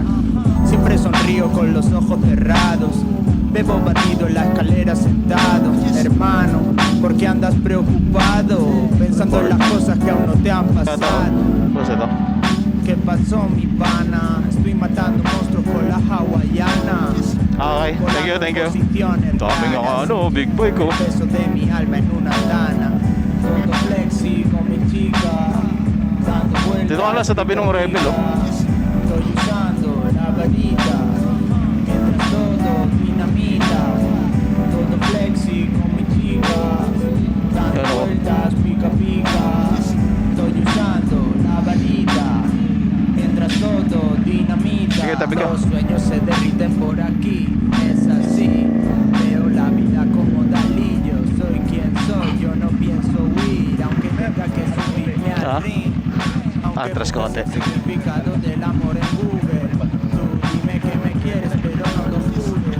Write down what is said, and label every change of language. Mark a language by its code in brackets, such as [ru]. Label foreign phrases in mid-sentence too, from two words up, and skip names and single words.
[es] Siempre sonrío con los ojos cerrados, bebo batido en la escalera sentado. Hermano, ¿por qué andas preocupado? Pensando en las cosas que aún no te han pasado. [tl] Pues ito. [es] ¿Qué pasó mi pana? Estoy matando monstruos con la hawaiana. [en] Okay, thank you. [es] Posiciones [tl] Daming ako [es] raras. [tl] ano, [en] big boy [tl] ko. [es] El peso de mi alma en una tana. Todo flexi con mi chica, dando vueltas. [tl] Dito ka lang sa tabi ng Rebel, oh. [es] Estoy usando la varita, mientras todo dinamita. Todo flexi con mi chica, dando [tl] Yan, oh. [es] vueltas, pica pica. Estoy usando la varita, mientras todo dinamita. [tl] Sige, tabi ka. [es] Los sueños se derriten por aquí, es así. Veo la vida como Dalí, yo soy quien soy, yo no pienso huir, aunque tenga que subirme Ah. al ring. Aunque Atras pongas [tl] konti. [es] el significado del amor en Google. Tú dime que me quieres, pero no lo jures.